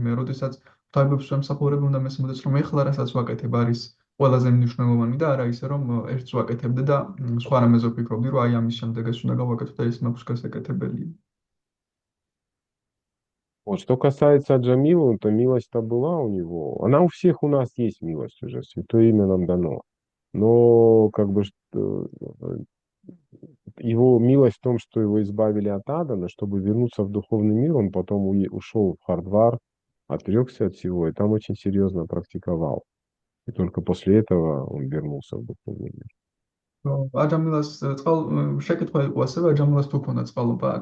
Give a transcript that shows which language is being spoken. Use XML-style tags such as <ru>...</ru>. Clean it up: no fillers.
<ka>მე როდესაც თავებს შემსახურებ უნდა მესმოდეს, რომ ეხლა რასაც ვაკეთებ არის ყველაზე მნიშვნელოვანი და არა ისე, რომ ერთს ვაკეთებდე და სხვა რამეზე ვფიქრობდი, რომ აი ამის შემდეგ ეს უნდა გავაკეთო და ეს მაქვს გასაკეთებელია.</ka> <ru>Вот, что касается Джамила, то милость-то была у него. Она у всех у нас есть милость уже, святое имя нам дано. Но как бы его милость в том, что его избавили от ада, но чтобы вернуться в духовный мир, он потом ушел в Хардвар, отрекся от всего, и там очень серьезно практиковал. И только после этого он вернулся в духовный мир.</ru> <ka>აჯამილას შეკითხვა იყო ასევე აჯამილას თუ ქონდა წყალობა.</ka>